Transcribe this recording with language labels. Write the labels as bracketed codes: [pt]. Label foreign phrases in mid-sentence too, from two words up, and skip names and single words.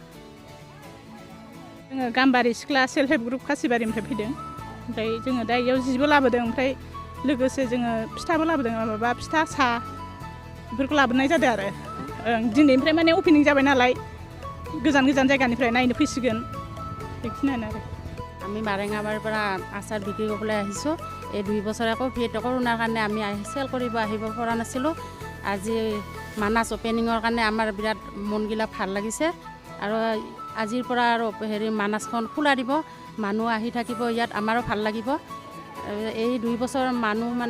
[brx] जोङो गाम्बारि सिख्ला [en] self help group [brx] खासिबारिनिफ्राय फैदों ओमफ्राय जोङो दा इयाव जिबो लाबोदों ओमफ्राय लोगोसे जोङो फिथाबो लाबोदों माबा फिथा साहा बेफोरखौ लाबोनाय जादों आरो दिनैनिफ्राय माने अपेनिं जाबाय नालाय गोजान गोजान जायगानिफ्राय नायनो फैसिगोन बेखिनियानो आरो [as] আমি মাৰেঙাবাৰীৰ পৰা আচাৰ বিক্ৰী কৰিবলৈ আহিছোঁ এই 2 বছৰ আকৌ কৰোণাৰ কাৰণে আমি চেল কৰিব আহিব পৰা নাছিলোঁ আজি মানাছ অপেনিঙৰ কাৰণে আমাৰ বিৰাট মনগিলা ভাল লাগিছে আৰু আজিৰ পৰা আৰু মানাছখন খোলা দিব মানুহ আহি থাকিব ইয়াত আমাৰো ভাল লাগিব এই 2 বছৰ মানুহ মানে